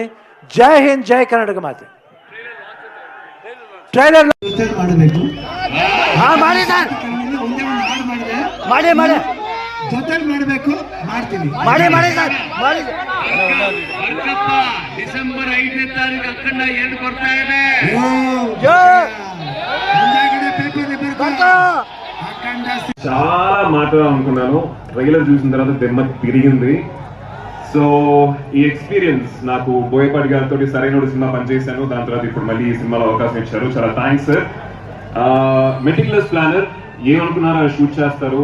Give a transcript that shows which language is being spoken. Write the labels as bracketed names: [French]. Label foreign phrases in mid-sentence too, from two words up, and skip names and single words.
[Kannada] ಜೈ ಹಿಂದ್, ಜೈ ಕರ್ನಾಟಕ ಮಾತೆ. ಟ್ರೈಲರ್ ಮಾಡಬೇಕು, ಜೊತೆಲಿ ಮಾಡಬೇಕು, ಮಾಡ್ತೀವಿ, ಡಿಸೆಂಬರ್ 5ನೇ ತಾರೀಕು ಅಖಂಡ 2 ಬರ್ತಾ ಇದೆ. [Telugu] చాలా మాట్లాడాలి అనుకున్నాను. ట్రైలర్ చూసిన తర్వాత దెమ్మ తిరిగింది. సో ఈ ఎక్స్పీరియన్స్ నాకు బోయపాటి గారితో సరైన సినిమా పనిచేశాను. దాని తర్వాత ఇప్పుడు మళ్ళీ ఈ సినిమాలో అవకాశం ఇచ్చారు, చాలా [English] thanks sir. meticulous planner, [Telugu] ఏమనుకున్నారో అది షూట్ చేస్తారు.